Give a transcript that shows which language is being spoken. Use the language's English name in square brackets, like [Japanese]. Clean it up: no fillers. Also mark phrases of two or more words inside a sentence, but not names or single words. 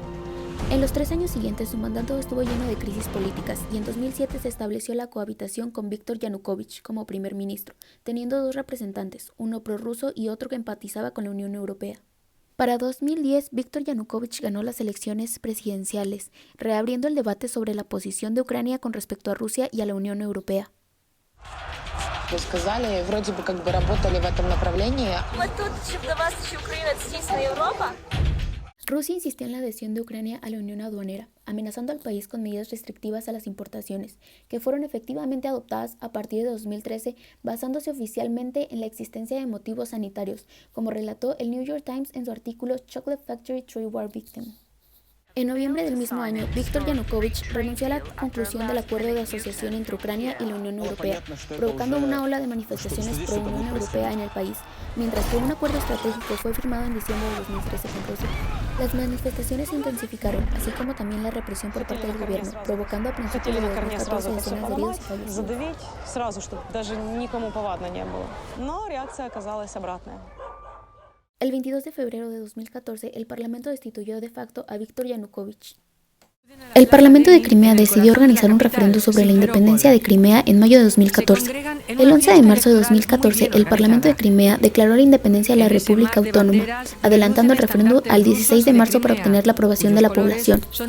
[Spanish] En los 3 años siguientes su mandato estuvo lleno de crisis políticas y en 2007 se estableció la cohabitación con Viktor Yanukovych como primer ministro, teniendo 2 representantes, uno prorruso y otro que empatizaba con la Unión Europea. Para 2010, Viktor Yanukovych ganó las elecciones presidenciales, reabriendo el debate sobre la posición de Ucrania con respecto a Rusia y a la Unión Europea. [Russian] Вы сказали, вроде бы как бы работали в этом направлении. [Ukrainian] Мы тут, щоб до вас, що Україна це дійсно Європа. [Spanish] Rusia insistió en la adhesión de Ucrania a la Unión Aduanera, amenazando al país con medidas restrictivas a las importaciones, que fueron efectivamente adoptadas a partir de 2013, basándose oficialmente en la existencia de motivos sanitarios, como relató el New York Times en su artículo Chocolate Factory Trade War Victim. En noviembre del mismo año, Viktor Yanukovych renunció a la conclusión del acuerdo de asociación entre Ucrania y la Unión Europea, provocando una ola de manifestaciones pro-Unión Europea en el país, mientras que un acuerdo estratégico fue firmado en diciembre de 2013 con Rusia. Las manifestaciones se intensificaron, así como también la represión por parte del gobierno, provocando a principios de 2014 decenas de heridos y fallecidos. [Russian] Сразу, чтобы даже никому повадно не было. Но реакция оказалась обратная. [Spanish] El 22 de febrero de 2014, el Parlamento destituyó de facto a Viktor Yanukovych. El Parlamento de Crimea decidió organizar un referendo sobre la independencia de Crimea en mayo de 2014. El 11 de marzo de 2014, el Parlamento de Crimea declaró la independencia de la República Autónoma, adelantando el referendo al 16 de marzo para obtener la aprobación de la población.